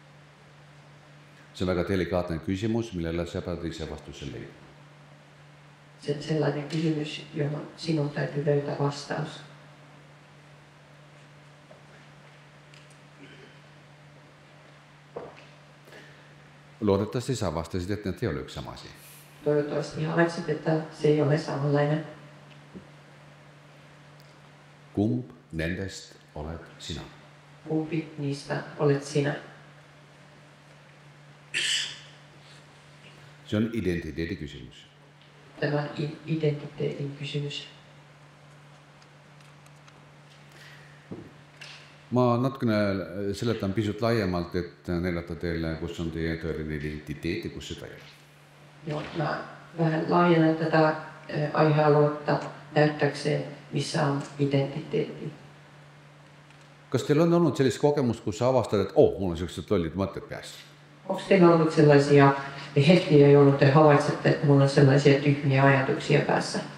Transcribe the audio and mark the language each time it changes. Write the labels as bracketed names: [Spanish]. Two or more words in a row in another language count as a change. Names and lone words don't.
[Estonian] See on väga delikaatne küsimus, millele sa pead ise vastuse leidma. [Finnish] Se on sellainen kysymys, johon sinun täytyy löytää vastaus. Luotettavasti sä vastasit, että ne ei ole yksi sama asia. Toivottavasti havaitsit, että se ei ole samanlainen. [Estonian] Kump nendest olet sinä? [Finnish] Kumpi niistä olet sinä? Se on identiteettikysymys. Tämä identiteetin kysymys. [Estonian] Ma natukene seletan pisut laiemalt, et näidata teile, kus on teie tõeline identiteet ja kus seda ei ole. [Finnish] Joo, mä vähän laajennan tätä aihealuetta näyttääkseen, missä on identiteetti. [Estonian] Kas teil on olnud sellist kogemust, kus sa avastad, et mul on sellised lollid mõtted peas? [Finnish] Onko teillä ollut sellaisia hetkiä, jolloin te havaitsette, että mulla on sellaisia tyhmiä ajatuksia päässä?